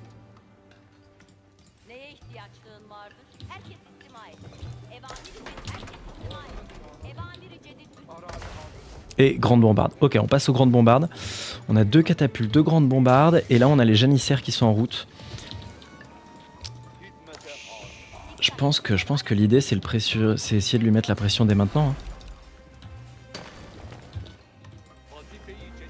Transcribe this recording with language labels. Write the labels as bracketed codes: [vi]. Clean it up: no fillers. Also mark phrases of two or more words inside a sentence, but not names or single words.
[tr] Neye ihtiyaçlığın vardır? Herkes istima et. Evamiri cedid. Herkes istima et. Evamiri cedid. [fr] Et grande bombarde. Ok, on passe aux grandes bombardes. On a 2 catapultes, 2 grandes bombardes. Et là, on a les janissaires qui sont en route. [tr] Hizmete har. [fr] Je pense que l'idée, c'est essayer de lui mettre la pression dès maintenant. Hein. [tr] Vazifeyi cedid.